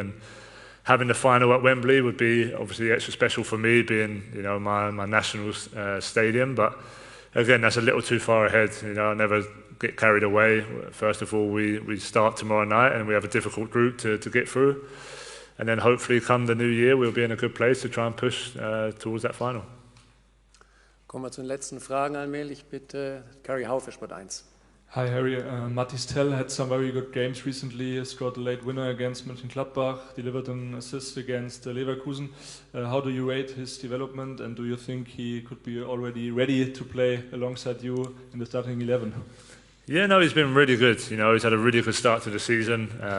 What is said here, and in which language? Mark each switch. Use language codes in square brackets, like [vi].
[en] And having the final at Wembley would be obviously extra special for me, being, you know, my national stadium. But again, that's a little too far ahead. You know, I never get carried away. First of all, we start tomorrow night, and we have a difficult group to get through. And then hopefully come the new year, we'll be in a good place to try and push towards that final. [de] Kommen wir zu den letzten Fragen allmählich. Bitte, Gary Howe für Sport 1. [en] Hi Harry, Mathis Tell had some very good games recently. He scored a late winner against Mönchengladbach, delivered an assist against Leverkusen. How do you rate his development, and do you think he could be already ready to play alongside you in the starting 11? Yeah, no, he's been really good. You know, he's had a really good start to the season.